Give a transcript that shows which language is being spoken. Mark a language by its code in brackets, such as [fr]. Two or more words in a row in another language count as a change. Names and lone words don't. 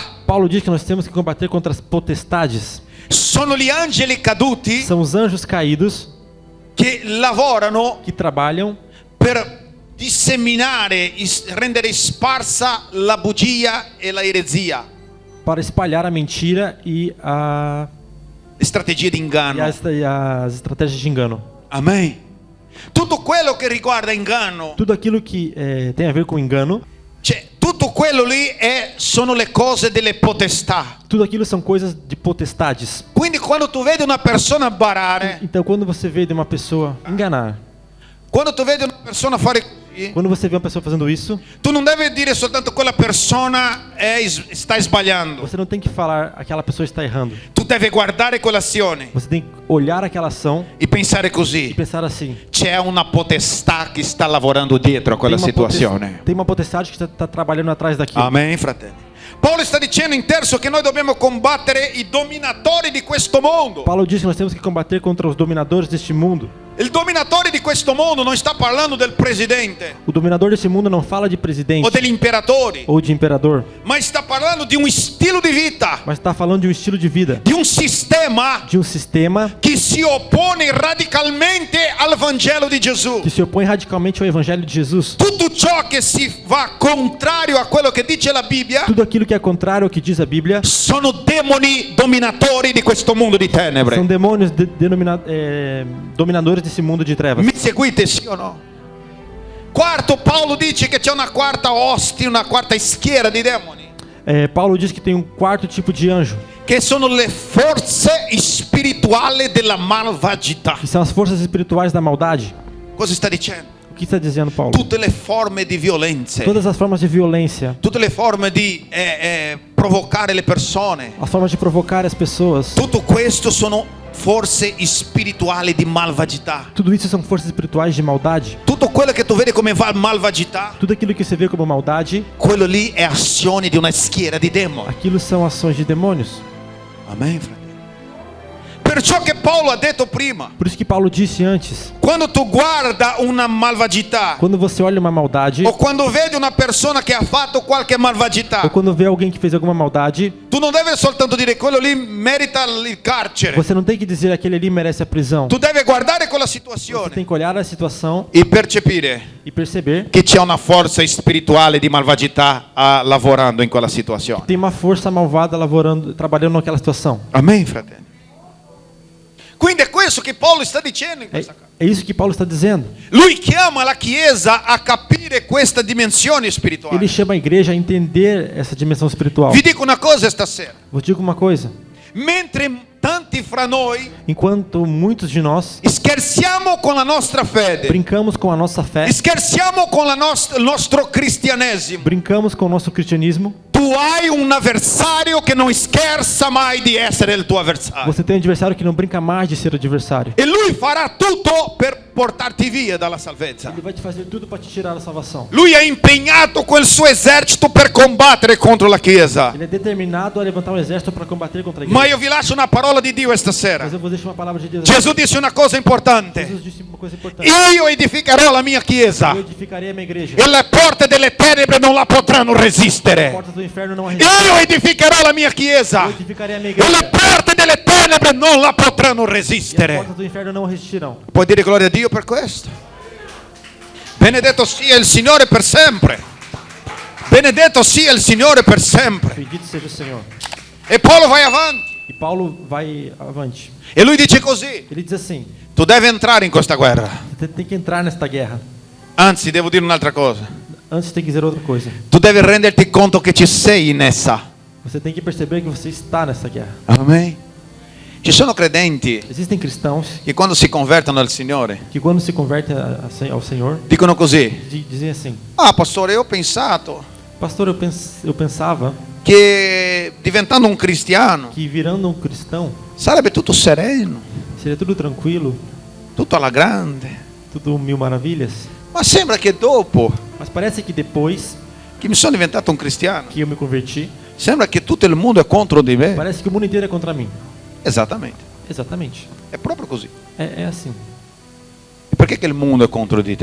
[pt] Paulo diz que nós temos que combater contra as potestades. [it] Sono gli angeli caduti [pt] São os anjos caídos [it] che lavorano [pt] que trabalham [it] per disseminare, rendere sparsa la bugia e la eresia, [pt] para espalhar a mentira e [it] strategie di inganno. [pt] as estratégias de engano. [it] Amen. Tutto quello che riguarda inganno, [pt] Tudo aquilo que tem a ver com engano, [it] cioè tutto quello lì sono le cose delle potestà. [pt] tudo aquilo são coisas de potestades. [it] Quindi quando tu vedi una persona barare, [pt] Então quando você vê de uma pessoa enganar, [it] quando tu vedi una persona fare così, [pt] quando você vê uma pessoa fazendo isso, [it] tu non devi dire soltanto quella persona sta sbagliando. [pt] você não tem que falar aquela pessoa está errando. [it] Tu devi guardare quell'azione [pt] Você tem que olhar aquela ação [it] e pensare [pt] e [it] così: [pt] pensar assim: [it] c'è una potestà che sta lavorando dietro a quella situazione. [pt] tem uma potestade que está trabalhando atrás daquilo. [it] Amen, fratelli. Paolo sta dicendo in terzo che noi dobbiamo combattere i dominatori di questo mondo. [pt] Paulo diz que nós temos que combater contra os dominadores deste mundo. [it] Il dominatore di questo mondo non sta parlando del presidente [pt] O dominador desse mundo não fala de presidente [it] o degli imperatori, [pt] ou de imperador, [it] ma sta parlando di un stile di vita, [pt] mas está falando de um estilo de vida, [it] di un sistema [pt] de um sistema [it] che si oppone radicalmente al Vangelo di Gesù. [pt] que se opõe radicalmente ao Evangelho de Jesus. [it] Tutto ciò che si va contrario a quello che dice la Bibbia [pt] Tudo aquilo que é contrário ao que diz a Bíblia [it] sono demoni dominatori di questo mondo di [pt] são [it] tenebre. [pt] demônios dominadores desse mundo de trevas. [it] Mi seguite, sì o no? Quarto, Paolo dice che c'è una quarta ostia, una quarta schiera di demoni, [pt] Paulo diz que tem um quarto tipo de anjo, [it] che sono le forze spirituali della malvagità. [pt] que são as forças espirituais da maldade. [it] Cosa sta dicendo? [pt] O que está dizendo Paulo? [it] tutte le forme di violenza, [pt] Todas as formas de violência, [it] tutte le forme di provocare le persone, [pt] as formas de provocar as pessoas, [it] tutto questo sono forze spirituali di malvagità. [pt] tudo isso são forças espirituais de maldade. [it] Tutto quello che tu vedi come malvagità, [pt] Tudo aquilo que você vê como maldade, [it] quello lì è azione di una schiera di demoni. [pt] aquilo são ações de demônios. [it] Amen, fratelli. Perciò che Paolo ha detto prima, [pt] Por isso que Paulo disse antes, [it] quando tu guarda una malvagità, [pt] quando você olha uma maldade, [it] o quando vedi una persona che ha fatto qualche malvagità, [pt] ou quando vê alguém que fez alguma maldade, [it] tu non devi soltanto dire quello lì merita il carcere. [pt] você não tem que dizer aquele ali merece a prisão. [it] Tu devi guardare quella [pt] Você tem [it] situazione [pt] que olhar a situação [it] e percepire [pt] e perceber [it] che c'è una forza spirituale di malvagità lavorando in quella [pt] que [it] situazione. [pt] tem uma força malvada lavorando, trabalhando naquela situação. [it] Amen, fratelli. Quindi è questo che Paolo sta dicendo in questa carta. [pt] É isso que Paulo está dizendo. [it] Lui chiama la Chiesa a capire questa dimensione spirituale. [pt] Ele chama a igreja a entender essa dimensão espiritual. [it] Vi dico una cosa stasera. [pt] Vou te digo uma coisa. [it] Mentre tanti fra noi [pt] Enquanto muitos de nós [it] scherziamo con la nostra fede, [pt] brincamos com a nossa fé, [it] scherziamo con il nostro cristianesimo, [pt] brincamos com o nosso cristianismo, [it] tu hai un avversario che non scherza mai di essere il tuo avversario. [pt] você tem um adversário que não brinca mais de ser adversário. [it] E lui farà tutto per portarti via dalla salvezza. [pt] Ele vai te fazer tudo para te tirar da salvação. [it] Lui ha impegnato quel suo esercito per combattere contro la Chiesa. [pt] Ele é determinado a levantar um exército para combater contra a igreja. [it] Ma io vi lascio una parola di Dio stasera. [pt] Mas eu vou deixar uma palavra de Deus. [it] Gesù disse una cosa importante. [pt] Jesus disse uma coisa importante. [it] Io edificherò la mia Chiesa [pt] Eu edificarei a minha igreja. [it] e le porte delle tenebre non la potranno [pt] As [it] resistere. [pt] portas do inferno não a resistirão. [it] Io edificherò la mia [pt] Eu [it] Chiesa [pt] edificarei a minha [it] e le [pt] igreja. [it] porte delle tenebre non la potranno [pt] E as [it] resistere. [pt] portas do inferno não resistirão. [it] Puoi dire gloria a Dio per questo? Benedetto sia il Signore per sempre. Benedetto sia il Signore per sempre. [pt] Bendito seja o Senhor. [it] E Paolo vai avanti [pt] E Paulo vai avante. [it] e lui dice così: [pt] Ele diz assim: [it] tu devi entrare in questa guerra. [pt] você tem que entrar nesta guerra. [it] Anzi, devo dire un'altra cosa. [pt] Antes tem que dizer outra coisa. [it] Tu devi renderti conto che ci sei in essa. [pt] Você tem que perceber que você está nessa guerra. [it] Amen. Ci sono credenti [pt] Existem cristãos [it] che quando si convertono al Signore [pt] que quando se convertem ao Senhor, [it] dicono così: [pt] dizem assim: [it] ah, pastore, io ho pensato [pt] pastor, eu pensava [it] che diventando un cristiano [pt] que virando um cristão [it] sarebbe tutto sereno, [pt] seria tudo tranquilo, [it] tutto alla grande. [pt] tudo mil maravilhas. [it] Ma sembra che dopo [pt] Mas parece que depois [it] che mi sono diventato un cristiano, [pt] que eu me converti, [it] sembra che tutto il mondo è contro di me. [pt] parece que o mundo inteiro é contra mim. [it] Esattamente, [pt] Exatamente. [it] è proprio così. [pt] É assim. [it] E perché che il mondo è contro di